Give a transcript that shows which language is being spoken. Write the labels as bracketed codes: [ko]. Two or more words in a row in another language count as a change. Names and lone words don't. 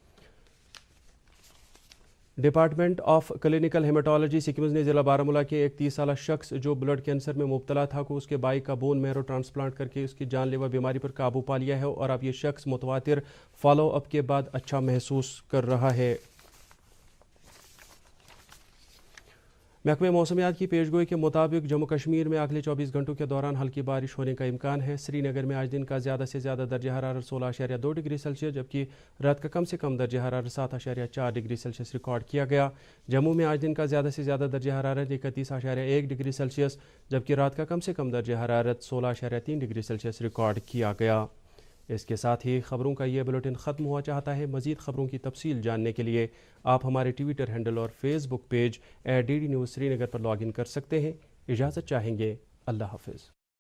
[ur] ڈپارٹمنٹ آف کلینکل ہیماٹولوجی سکمز نے ضلع بارہمولہ کے ایک 30 سالہ شخص جو بلڈ کینسر میں مبتلا تھا کو اس کے بھائی کا [en] bone marrow transplant [ur] کر کے اس کی جان لیوا بیماری پر قابو پا لیا ہے اور اب یہ شخص متواتر [en] follow up [ur] کے بعد اچھا محسوس کر رہا ہے۔ محکمہ موسمیات کی پیشگوئی کے مطابق جموں کشمیر میں اگلے 24 گھنٹوں کے دوران ہلکی بارش ہونے کا امکان ہے۔ سری نگر میں آج دن کا زیادہ سے زیادہ درجہ حرارت 16.2 [en] degree Celsius [ur] جبکہ رات کا کم سے کم درجہ حرارت 7.4 [en] degree Celsius [ur] ریکارڈ کیا گیا۔ جموں میں آج دن کا زیادہ سے زیادہ درجہ حرارت 31.1 [en] degree Celsius [ur] جبکہ رات کا کم سے کم درجہ حرارت 16.3 [en] degree Celsius [ur] ریکارڈ کیا گیا۔ اس کے ساتھ ہی خبروں کا یہ بلیٹن ختم ہوا۔ چاہتا ہے مزید خبروں کی تفصیل جاننے کے لیے آپ ہمارے [en] Twitter handle [ur] اور [en] Facebook page [ur] @DD News سری نگر پر [en] log in [ur] کر سکتے ہیں۔ اجازت چاہیں گے، اللہ حافظ۔